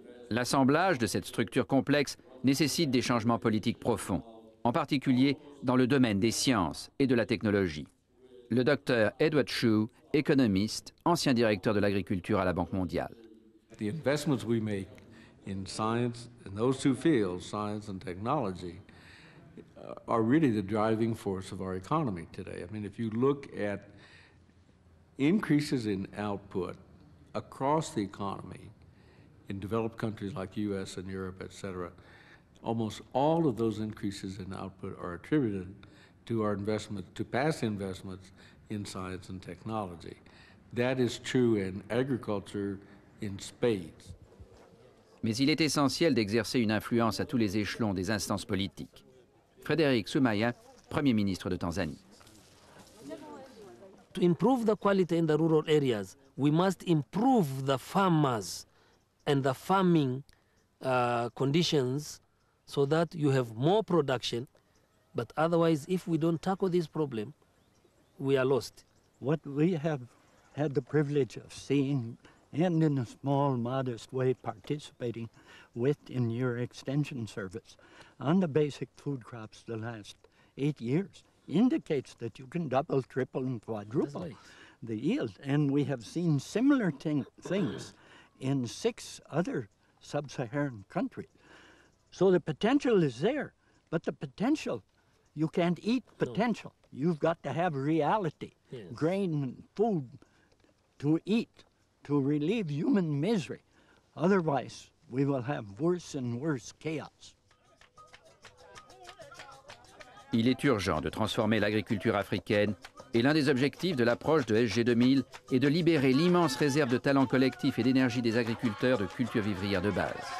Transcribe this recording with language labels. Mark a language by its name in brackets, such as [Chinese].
[French] L'assemblage de cette structure complexe nécessite des changements politiques profonds. en particulier dans le domaine des sciences et de la technologie. Le docteur Edward Shue, économiste, ancien directeur de l'agriculture à la Banque mondiale. [English] The investments we make in science, in those two fields, science and technology, are really the driving force of our economy today. I mean, if you look at increases in output across the economy in developed countries like US and Europe, et cetera, almost all of those increases in output are attributed to our investment, to past investments in science and technology. That is true in agriculture in spades. [French] Mais il est essentiel d'exercer une influence à tous les échelons des instances politiques. Frédéric Soumaya, Premier ministre de Tanzanie. [English] To improve the quality in the rural areas, we must improve the farmers and the farming conditions so that you have more production. But otherwise, if we don't tackle this problem, we are lost. What we have had the privilege of seeing, and in a small, modest way participating with in your extension service on the basic food crops the last 8 years, indicates that you can double, triple, and quadruple the yield. And we have seen similar things in 6 other sub-Saharan countries. So the potential is there, but the potential, you can't eat potential. You've got to have reality, grain and food to eat, to relieve human misery. Otherwise, we will have worse and worse chaos. [French] Il est urgent de transformer l'agriculture africaine et l'un des objectifs de l'approche de SG 2000 est de libérer l'immense réserve de talents collectifs et d'énergie des agriculteurs de cultures vivrières de base.